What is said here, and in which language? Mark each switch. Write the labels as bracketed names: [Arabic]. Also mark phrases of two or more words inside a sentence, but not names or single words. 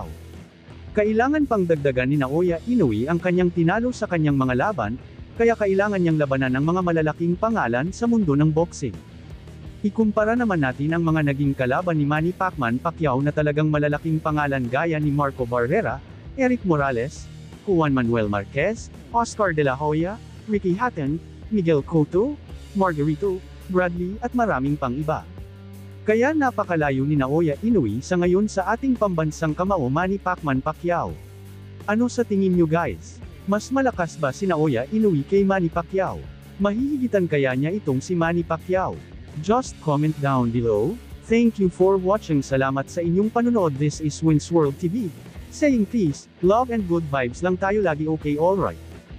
[Filipino] Kailangan pang dagdagan ni Naoya Inoue ang kanyang tinalo sa kanyang mga laban, kaya kailangan niyang labanan ang mga malalaking pangalan sa mundo ng boxing. Ikumpara naman natin ang mga naging kalaban ni Manny Pacquiao na talagang malalaking pangalan gaya ni Marco Barrera, Eric Morales, Juan Manuel Marquez, Oscar De La Hoya, Ricky Hatton, Miguel Cotto, Margarito, Bradley at maraming pang iba. Kaya napakalayo ni Naoya Inoue sa ngayon sa ating pambansang kamao Manny Pacquiao. Ano sa tingin nyo guys? Mas malakas ba si Naoya Inoue kay Manny Pacquiao? Mahihigitan kaya niya itong si Manny Pacquiao? [English] Just comment down below. Thank you for watching. [Filipino] Salamat sa inyong panunood. [English] This is Winsworld TV. Saying peace, love and good vibes [Filipino] lang tayo lagi. [English] Okay, alright.